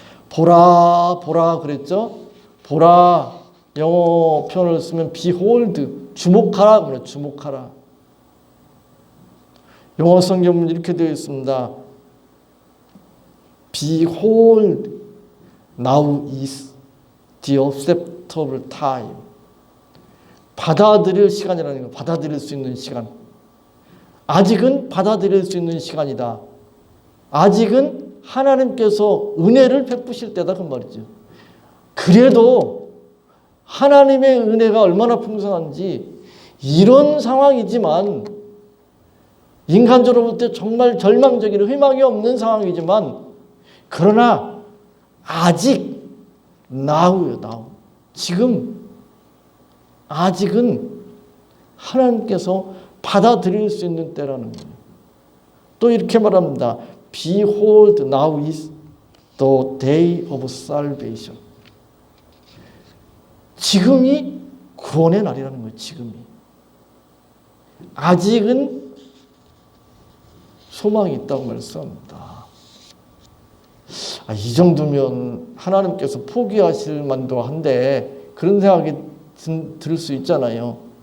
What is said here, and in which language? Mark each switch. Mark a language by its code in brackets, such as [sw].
[ko] 보라 그랬죠? 보라 영어 표현을 쓰면 behold 주목하라 그래. 주목하라. 영어 성경은 이렇게 되어 있습니다. [en] Behold, now is the acceptable time. [ko] 받아들일 시간이라는 거. 받아들일 수 있는 시간. 아직은 받아들일 수 있는 시간이다. 아직은 하나님께서 은혜를 베푸실 때다 그 말이죠. 그래도 하나님의 은혜가 얼마나 풍성한지 이런 상황이지만 인간적으로 볼 때 정말 절망적인 희망이 없는 상황이지만 그러나 아직 now요. 지금 아직은 하나님께서 받아들일 수 있는 때라는 거예요. 또 이렇게 말합니다. [en] Behold, now is the day of salvation. [ko] 지금이 구원의 날이라는 거예요. 지금이. 아직은 소망이 있다고 말씀합니다. 이 정도면 하나님께서 포기하실 만도 한데 그런 생각이 들 수 있잖아요.